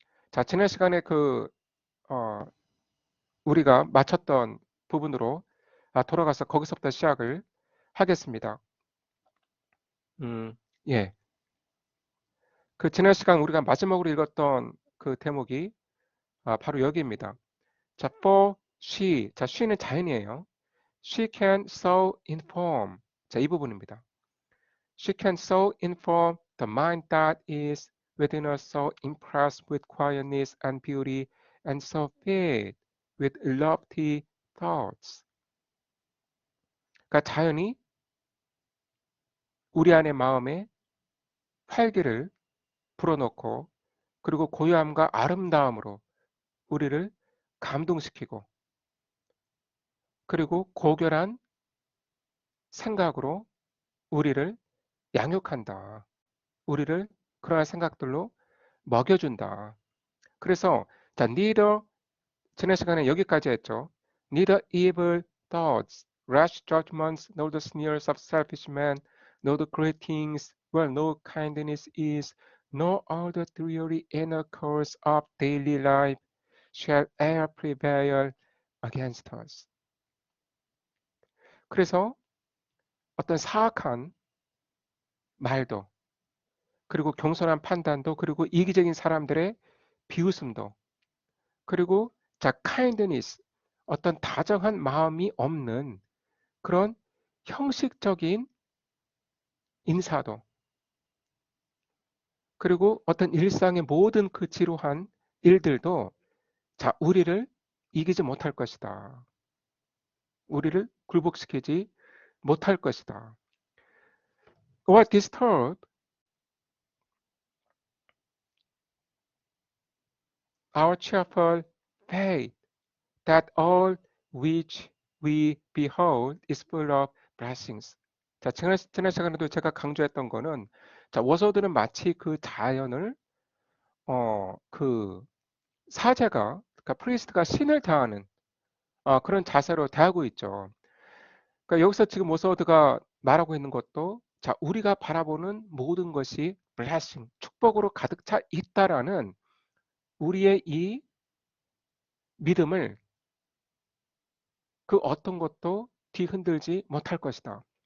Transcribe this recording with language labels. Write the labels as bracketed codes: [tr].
[ko] 자, 지난 시간에 어, 우리가 마쳤던 부분으로 돌아가서 거기서부터 시작을 하겠습니다. 예. 그 지난 시간 우리가 마지막으로 읽었던 그 대목이 바로 여기입니다. [en] 자, for she. [ko] 자, she는 자연이에요. [en] She can so inform. [ko] 자, 이 부분입니다. [en] She can so inform the mind that is within us, so impressed with quietness and beauty, and so filled with lofty thoughts. [ko] 그러니까 자연이 우리 안의 마음에 활기를 불어넣고 그리고 고요함과 아름다움으로 우리를 감동시키고 그리고 고결한 생각으로 우리를 양육한다. 우리를 그러한 생각들로 먹여준다. 그래서 자, neither 지난 시간에 여기까지 했죠. [en] Neither evil thoughts, rash judgments, nor the sneers of selfish men, nor the greetings where no kindness is, nor all the dreary inner course of daily life shall e'er prevail against us. [ko] 그래서 어떤 사악한 말도 그리고 겸손한 판단도 그리고 이기적인 사람들의 비웃음도 그리고 자 kindness 어떤 다정한 마음이 없는 그런 형식적인 인사도 그리고 어떤 일상의 모든 그 지루한 일들도 자 우리를 이기지 못할 것이다. 우리를 굴복시키지 못할 것이다. [en] What disturb our cheerful faith that all which we behold is full of blessings. [ko] 자, 지난 시간에도 제가 강조했던 거는 자, 워서드는 마치 그 자연을 그 사제가 그러니까 프리스트가 신을 대하는 그런 자세로 대하고 있죠. 그러니까 여기서 지금 워서드가 말하고 있는 것도 자, 우리가 바라보는 모든 것이 blessing, 축복으로 가득 차 있다라는 우리의 이 믿음을 그 어떤 것도 뒤흔들지 못할 것이다.